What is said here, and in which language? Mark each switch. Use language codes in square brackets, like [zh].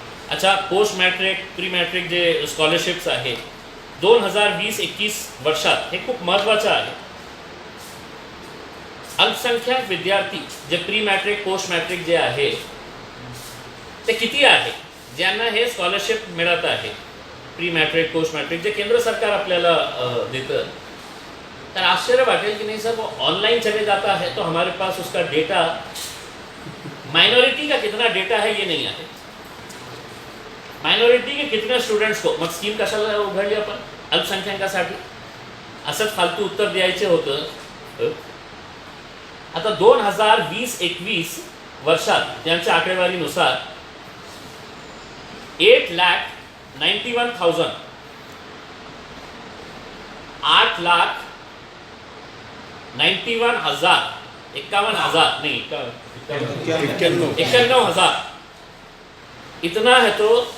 [mr] अच्छा, post matric pre matric जे scholarships आहे 2020-21 वर्षात हे खूप महत्त्वाचं आहे. अल्पसंख्याक विद्यार्थी जे प्री मॅट्रिक पोस्ट मॅट्रिक जे आहे ते किती आहे ज्यांना हे स्कॉलरशिप मिळत आहे. प्री मॅट्रिक पोस्ट मॅट्रिक जे केंद्र सरकार आपल्याला देतं. तर आश्चर्य वाटेल कि [hi] नहीं सर, वो ऑनलाइन चले जाता है तो हमारे पास उसका डेटा, माइनॉरिटी का कितना डेटा है ये नहीं [mr] आहे. [hi] माइनॉरिटी के कितने स्टुडंट्स को, [mr] मग स्कीम कशाला उघडली आपण अल्पसंख्याकासाठी, असंच फालतू उत्तर द्यायचे होतं. आता 2020-21 वर्षात त्यांच्या आकडेवारीनुसार 8,91,000 8,91,000 51,000 [hi] नहीं 91,000 इतना है तो